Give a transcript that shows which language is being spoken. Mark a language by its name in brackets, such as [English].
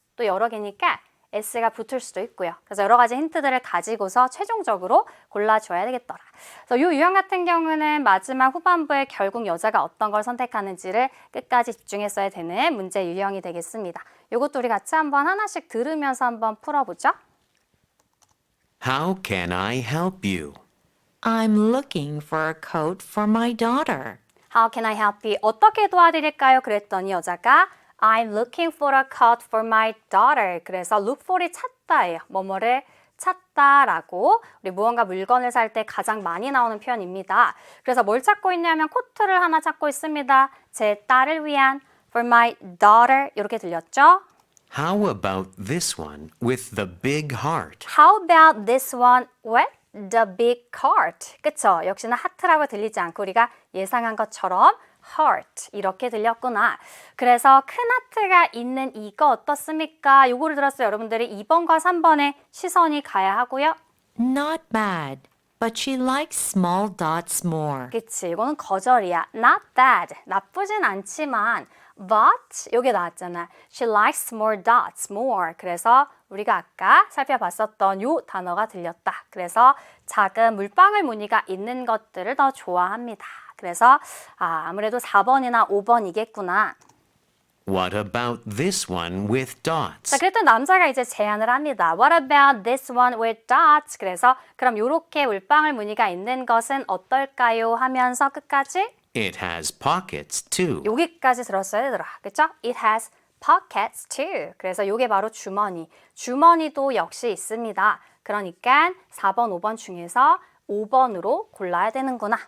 [Korean] 또 여러 개니까 S가 붙을 수도 있고요. 그래서 여러 가지 힌트들을 가지고서 최종적으로 골라줘야 되겠더라. 그래서 이 유형 같은 경우는 마지막 후반부에 결국 여자가 어떤 걸 선택하는지를 끝까지 집중했어야 되는 문제 유형이 되겠습니다. 이것도 우리 같이 한번 하나씩 들으면서 한번 풀어보죠. [English] How can I help you? I'm looking for a coat for my daughter. How can I help you? [Korean] 어떻게 도와드릴까요? 그랬더니 여자가 [English] I'm looking for a coat for my daughter. [Korean] 그래서 look for이 찾다예요. 뭐뭐를 찾다라고 우리 무언가 물건을 살 때 가장 많이 나오는 표현입니다. 그래서 뭘 찾고 있냐면 코트를 하나 찾고 있습니다. 제 딸을 위한 [English] for my daughter [Korean] 이렇게 들렸죠? [English] How about this one with the big heart? How about this one with the big heart? [Korean] 그쵸? 역시나 하트라고 들리지 않고 우리가 예상한 것처럼 heart 이렇게 들렸구나. 그래서 큰 하트가 있는 이거 어떻습니까? 요거를 들었어요. 여러분들이 2번과 3번에 시선이 가야 하고요. [English] Not bad, but she likes small dots more. [Korean] 그치, 이거는 거절이야. [English] Not bad, [Korean] 나쁘진 않지만 but 요게 나왔잖아. [English] She likes small dots more. [Korean] 그래서 우리가 아까 살펴봤었던 요 단어가 들렸다. 그래서 작은 물방울 무늬가 있는 것들을 더 좋아합니다. 그래서 아무래도 4번이나 5번이겠구나. [English] What about this one with dots? [Korean] 자, 그랬더니 남자가 이제 제안을 합니다. [English] What about this one with dots? [Korean] 그래서 그럼 요렇게 물방울 무늬가 있는 것은 어떨까요? 하면서 끝까지 [English] It has pockets too. [Korean] 여기까지 들었어야 되더라. 그쵸? [English] It has pockets too. [Korean] 그래서 요게 바로 주머니. 주머니도 역시 있습니다. 그러니까 4번, 5번 중에서 5번으로 골라야 되는구나.